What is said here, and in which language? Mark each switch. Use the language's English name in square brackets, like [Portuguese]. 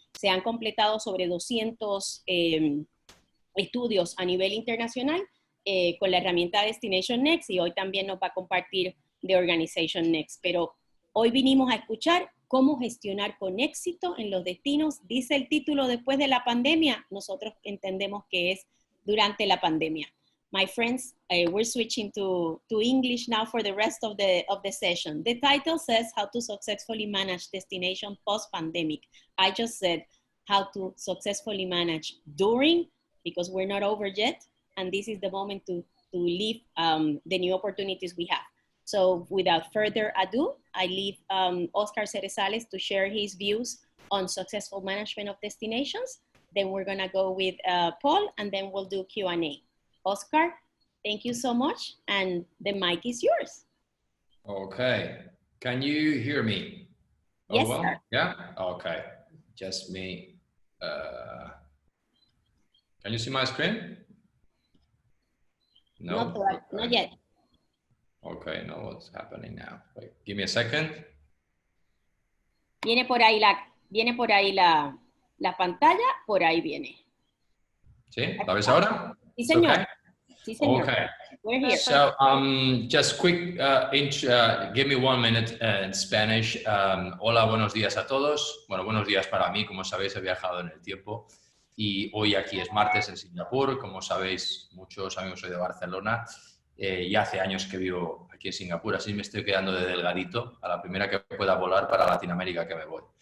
[Spanish] Se han completado sobre 200 estudios a nivel internacional con la herramienta Destination Next y hoy también nos va a compartir de Organization Next. Pero hoy vinimos a escuchar cómo gestionar con éxito en los destinos. Dice el título después de la pandemia, nosotros entendemos que es durante la pandemia. [English] My friends, we're switching to English now for the rest of the session. The title says how to successfully manage destination post-pandemic. I just said how to successfully manage during, because we're not over yet, and this is the moment to leave the new opportunities we have. So without further ado, I leave Oscar Cerezales to share his views on successful management of destinations. Then we're gonna go with Paul, and then we'll do Q&A. Oscar, thank you so much, and the mic is yours. Okay, can you hear me? Yes, well? sir. Yeah, okay, just me. Can you see my screen? No, not yet. Okay, no, what's happening now? Wait, give me a second. [Spanish] Viene por ahí la pantalla, por ahí viene. ¿Sí? ¿La ves ahora? Sí, señor. [English] Okay. [Spanish] Sí, señor. [English] Okay. We're here. So, just quick, give me 1 minute in Spanish. [Spanish] Hola, buenos días a todos. Bueno, buenos días para mí. Como sabéis, he viajado en el tiempo y hoy aquí es martes en Singapur. Como sabéis, muchos amigos soy de Barcelona y hace años que vivo aquí en Singapur, así me estoy quedando de delgadito a la primera que pueda volar para Latinoamérica que me voy.